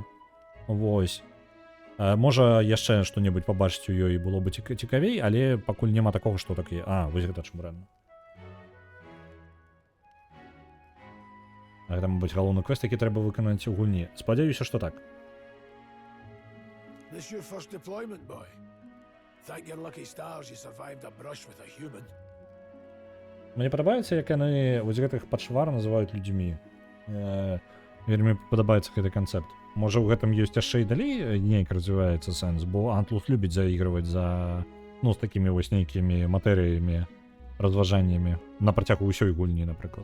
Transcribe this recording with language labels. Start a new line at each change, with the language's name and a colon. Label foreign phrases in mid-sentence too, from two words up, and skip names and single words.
Belarusian: Вось. Можа яшчэ што-небудзь пабачыць у ёй было бы цікавей, але пакуль няма такога, што такі, вось гэта чымбрэнна. Гэта, мабыць, галоўны квест, які трэба выканаць у гульні. Спадзяюся, што так.
English: This your first deployment, boy? Thank your lucky stars you survived a brush with a human.
Belarusian: Мне падабаецца, як яны вось гэтых пачвар называюць людзьмі. Вельмі падабаецца гэты канцэпт. Можа, у гэтым ёсць яшчэ і далей нейк развіваецца сэнс, бо Антлус любіць заігрываць за, ну, з такімі вось нейкімі матэрыямі, разважаннямі на працягу ўсёй гульні, напрыклад.